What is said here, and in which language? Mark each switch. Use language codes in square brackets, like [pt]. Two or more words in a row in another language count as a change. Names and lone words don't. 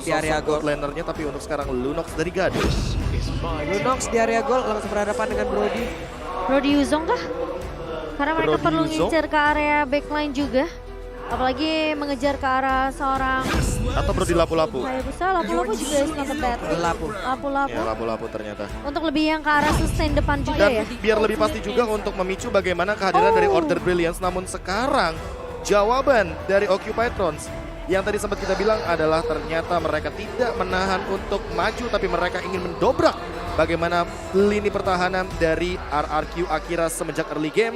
[id] di area sosok gol. gold lanernya, tapi untuk sekarang Lunox dari Gadus. Lunox di area gol langsung berhadapan dengan Brody. Brody Yuzong kah? Karena mereka Brody perlu Yuzong? ngincer ke area backline juga. Apalagi mengejar ke arah seorang Atau Brody Lapu-Lapu. [en] Hayabusa. Lapu-lapu juga is not a bad pick. [id] Lapu. Lapu-lapu. Ya Lapu-Lapu ternyata. Untuk lebih yang ke arah sustain depan juga ya. Dan biar lebih pasti juga untuk memicu bagaimana kehadiran dari Order Brilliance. Namun sekarang jawaban dari Occupy Trons yang tadi sempat kita bilang adalah ternyata mereka tidak menahan untuk maju, tapi mereka ingin mendobrak bagaimana lini pertahanan dari RRQ Akira semenjak [en] early game.